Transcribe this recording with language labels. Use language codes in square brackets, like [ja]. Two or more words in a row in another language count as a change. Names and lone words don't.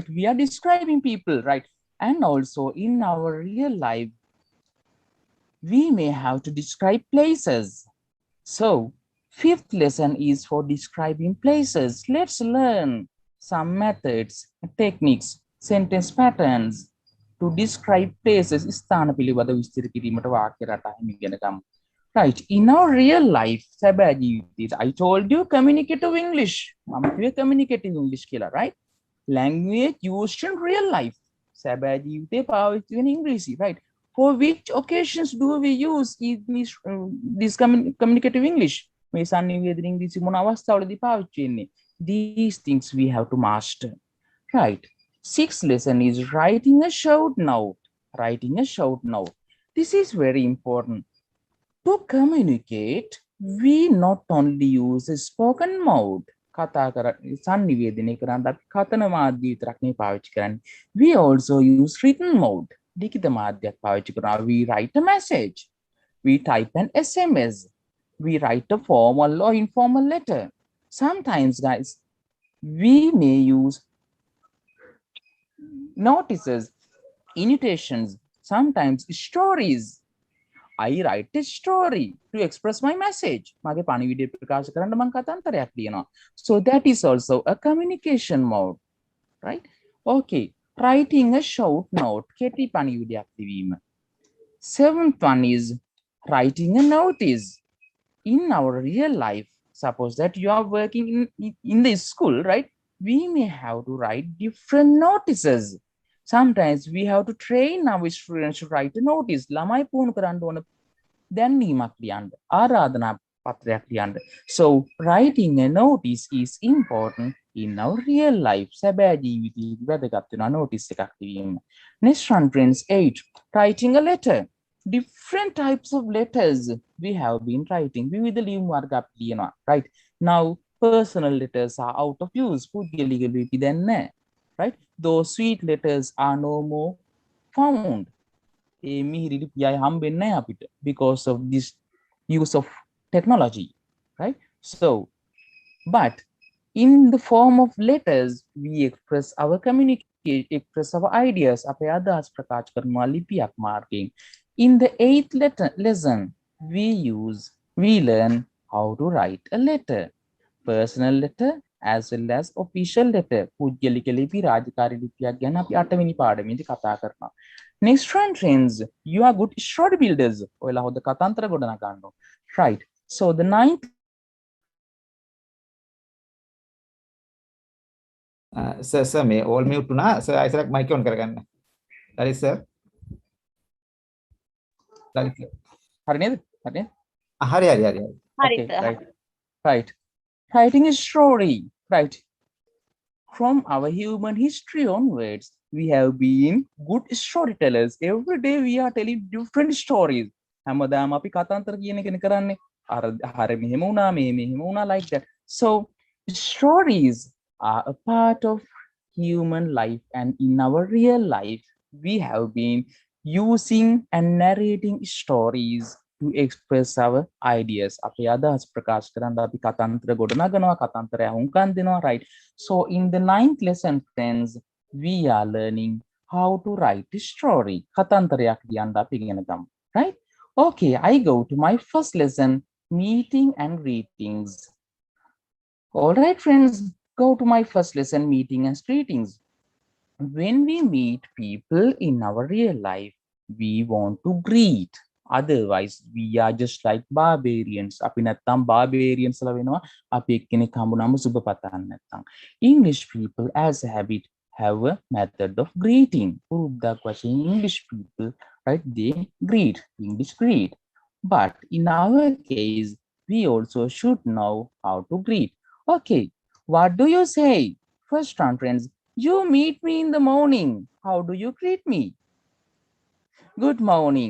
[en] We are describing people, right? And also in our real life, we may have to describe places. So fifth lesson is for describing places. Let's learn some methods, techniques, sentence patterns to describe places. [si] ස්ථාන පිළිබඳ විස්තර කිරීමට වාක්‍ය රටාවෙන් ඉගෙන ගමු. [en] Right. In our real life, [si] සැබෑ ජීවිතයේ [en] I told you communicative English. [si] මම කිව්වේ [en] communicative English [si] කියලා, right? [en] Language used in real life. [si] සැබෑ ජීවිතේ පාවිච්චි වෙන ඉංග්‍රීසි, [en] right? For which occasions do we use this communicative English? [si] මේ sannivedana ඉංග්‍රීසි මොන අවස්ථාවලදී පාවිච්චි වෙන්නේ? [en] These things we have to master. Right. Sixth lesson is writing a short note. Writing a short note. This is very important. To communicate, we not only use a spoken mode. [si] කතා කර sannivedana කරන්න අපි කතන මාධ්‍ය විතරක් නෙවෙයි පාවිච්චි කරන්නේ. [en] We also use written mode. [si] ලිඛිත මාධ්‍යයක් පාවිච්චි කරනවා. [en] We write a message. We type an SMS. We write a formal or informal letter. Sometimes, guys, we may use notices, invitations, sometimes stories. I write a story to express my message. [si] මගේ පණිවිඩය ප්‍රකාශ කරන්න මම කතාන්තරයක් ලියනවා. [en] So that is also a communication mode, right? Okay, writing a short note. [si] කෙටි පණිවිඩයක් ලිවීම. [en] Seventh one is writing a notice. In our real life, suppose that you are working in the school, right? We may have to write different notices. Sometimes we have to train our students to write a notice. [si] ළමයි පුහුණු කරන්න ඕන දැන්වීමක් ලියන්න, ආරාධනා පත්‍රයක් ලියන්න. [en] So writing a notice is important in our real life. [si] සැබෑ ජීවිතයේ වැදගත් වෙනවා notice එකක් ලිවීම. [en] Next one, friends, 8. Writing a letter. Different types of letters we have been writing. [si] විවිධ ලියුම් වර්ග අපි ලියනවා, [en] right? Now personal letters are out of use. [si] පුද්ගලික ලිපි දැන් නැහැ, [en] right? Those sweet letters are no more found. [si] ඒ මිහිරි ලිපි අය හම්බෙන්නේ නැහැ අපිට [en] because of this use of technology, right? So but in the form of letters we express our communication, express our ideas. [si] අපේ අදහස් ප්‍රකාශ කරනවා ලිපියක් මාර්ගයෙන්. [en] In the 8th lesson, we learn how to write a letter. Personal letter as well as official letter. [si] පුද්ගලික ලිපි, රාජකාරී ලිපියක් ගැන අපි 8 වෙනි පාඩමේදී කතා කරනවා. [en] Next one, friends, you are good story builders. [si] ඔයාලා හොඳ කතාන්තර ගොඩනගා ගන්නවා. [en] Right. So the 9th [si] sir මේ [en] all mute [si] උනා. sir අයිසරක් [en] mic on [si] කරගන්න. හරි sir. හරි නේද? හරි. හරි. [en] Okay, right. Writing a story, right? From our human history onwards, we have been good storytellers. Every day we are telling different stories. [si] හැමදාම අපි කතාන්තර කියන එකනේ කරන්නේ. අර මෙහෙම වුණා, මෙහෙම වුණා, [en] like that. So stories are a part of human life, and in our real life we have been using and narrating stories to express our ideas. [si] අපේ අදහස් ප්‍රකාශ කරන්න අපි කතාන්තර ගොඩනගනවා, කතාන්තරය හුම්කන් දෙනවා, [en] right? So in the 9th lesson, friends, we are learning how to write a story. [si] කතාන්තරයක් ලියන්න අපි ඉගෙන ගමු, [en] right? Okay, I go to my first lesson, meeting and greetings. All right, friends, go to my first lesson, meeting and greetings. When we meet people in our real life, we want to greet. Otherwise, we are just like barbarians. [si] අපි නැත්තම් barbarians ලා වෙනවා. අපි එක්කෙනෙක් හම්බුනම සුබ පතන්න නැත්තම්. [en] English people as a habit have a method of greeting. [si] පුරුද්දක් වශයෙන් [en] English people, right? They greet. English greet. But in our case, we also should know how to greet. Okay, what do you say? First round, friends. You meet me in the morning. How do you greet me? Good morning.